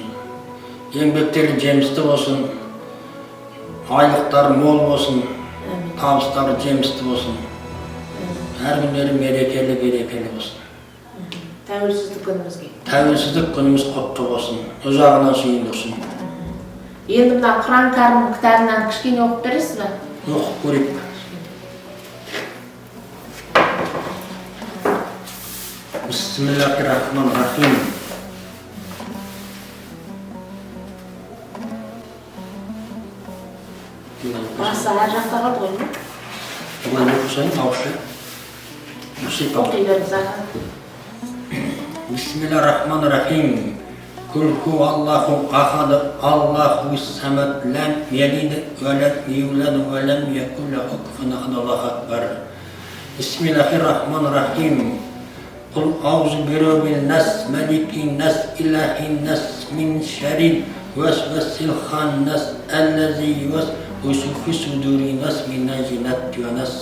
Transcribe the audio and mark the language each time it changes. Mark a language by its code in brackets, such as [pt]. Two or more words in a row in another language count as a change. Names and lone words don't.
[kk] Еңбектері жемісті болсын, айлықтары мол болсын, табыстары жемісті болсын. Әр күндері мерекелі, берекелі болсын. Тәуелсіздік күнімізге. Тәуелсіздік күніміз құтты болсын, ұзағынан сүйіндірсін. Енді мына Құран кәрім кітабынан кішкене оқып бересіз бе? Оқып көрейік. [ar] بسم الله الرحمن الرحيم. [kk] Басы әр жақта қалды ғой ма? Бұлай оқысайын, ауызша. Оқи беріңіз аға. [ar] بسم الله الرحمن الرحيم قل هو الله أحد الله الصمد لم يلد ولم يولد ولم يكن له كفوا أحد الله أكبر. بسم الله الرحمن الرحيم قل أعوذ برب الناس ملك الناس إله الناس من شر الوسواس الخناس الذي يوسوس في صدور الناس من الجنة والناس.